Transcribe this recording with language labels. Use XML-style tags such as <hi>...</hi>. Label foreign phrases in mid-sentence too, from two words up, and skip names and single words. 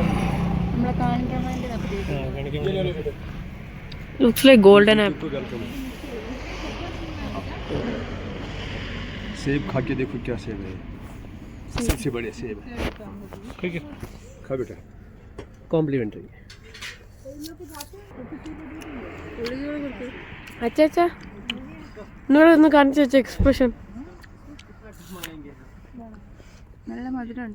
<en>Looks like golden apple.</en> <hi>सेब खा के देखो क्या सेब है, सबसे बड़े सेब है। खा बेटा।</hi> <en>കോംപ്ലിമെൻ്ററി.</en> <ml>അച്ചാ എന്നോടൊന്ന് കാണിച്ചു വെച്ച എക്സ്പ്രഷൻ. നല്ല മധുരമുണ്ട്.</ml>